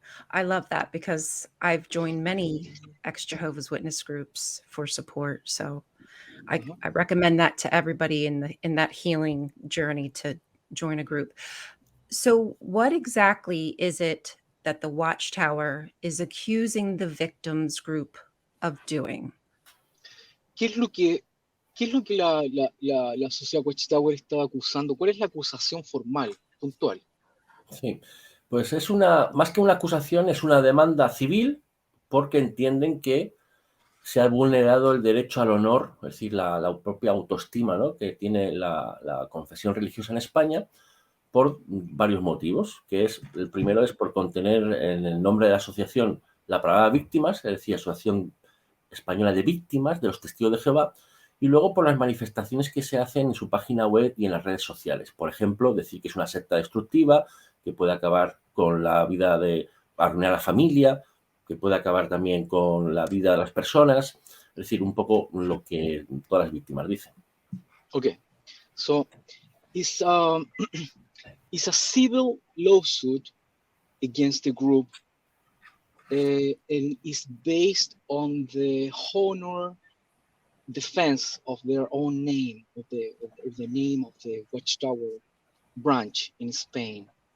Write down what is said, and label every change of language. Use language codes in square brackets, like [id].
[en] I love that because I've joined many ex-Jehovah's Witness groups for support. So I recommend that to everybody in that healing journey to join a group. So what exactly is it that the Watchtower is accusing the victims group of doing? [es] ¿Qué es lo que la sociedad Watchtower está acusando? ¿Cuál es la acusación formal, puntual? Sí, pues es más que una acusación, es una demanda civil porque entienden que se ha vulnerado el derecho al honor, es decir, la propia autoestima, ¿no?, que tiene la confesión religiosa en España, por varios motivos, que es, el primero es por contener en el nombre de la asociación la palabra víctimas, es decir, Asociación Española de Víctimas de los Testigos de Jehová, y luego por las manifestaciones que se hacen en su página web y en las redes sociales. Por ejemplo, decir que es una secta destructiva, que puede acabar con la vida arruinar a la familia, que puede acabar también con la vida de las personas, es decir, un poco lo que todas las víctimas dicen. [en] Okay, so it's it's a civil lawsuit against the group, and is based on the honor defense of their own name, of the name of the Watchtower branch in Spain.